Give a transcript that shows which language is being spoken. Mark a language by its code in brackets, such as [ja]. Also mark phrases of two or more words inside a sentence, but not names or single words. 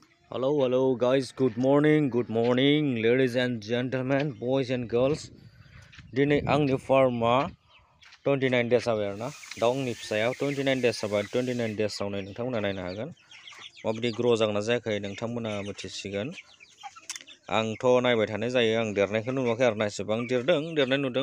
[en] Hello, guys. Good morning, ladies and gentlemen, boys and girls. [brx] दिनै आंनि फार्मा 29 days जाबाय आरोना दाउनि फिसाया 29 days जाबाय 29 days आवनो नोंथांमोना नायनो हागोन माबायदि ग्र' जागोन जायाखै नोंथांमोना मिथिसिगोन आंथ' नायबाय थानाय जायो आं देरनायखौ नुवाखै आरोना एसेबां देरनाय नुदों